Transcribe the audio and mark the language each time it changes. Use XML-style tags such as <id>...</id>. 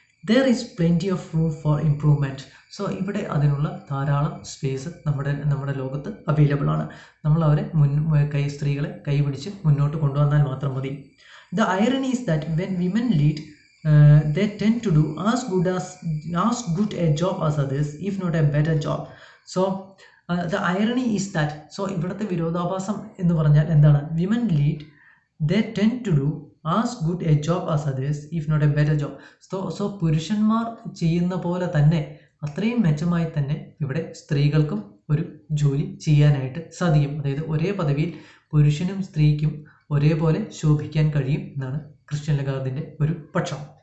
<en>There is plenty of room for improvement.</en> <ml>So ഇവിടെ അതിനുള്ള ധാരാളം സ്പേസ് നമ്മുടെ ലോകത്ത് അവൈലബിൾ ആണ്. നമ്മൾ അവരെ സ്ത്രീകളെ കൈപിടിച്ച് മുന്നോട്ട് കൊണ്ടുവന്നാൽ മാത്രം മതി.</ml> <en>The irony is that when women lead, they tend to do as good a job as others, if not a better job. So the irony is that, so</en> <ml>ഇവിടുത്തെ വിരോധാഭാസം എന്ന് പറഞ്ഞാൽ എന്താണ്?</ml> <en>Women lead, they tend to do as good a job as others, if not a better job.</en> <ml>So പുരുഷന്മാർ ചെയ്യുന്ന പോലെ തന്നെ, അത്രയും മെച്ചമായി തന്നെ ഇവിടെ സ്ത്രീകൾക്കും ഒരു ജോലി ചെയ്യാനായിട്ട് സാധിക്കും. അതായത് ഒരേ പദവിയിൽ പുരുഷനും സ്ത്രീക്കും ഒരേപോലെ ശോഭിക്കാൻ കഴിയും എന്നാണ് ക്രിസ്റ്റ്യൻ ലഗാർഡിൻ്റെ ഒരു പക്ഷം.</ml>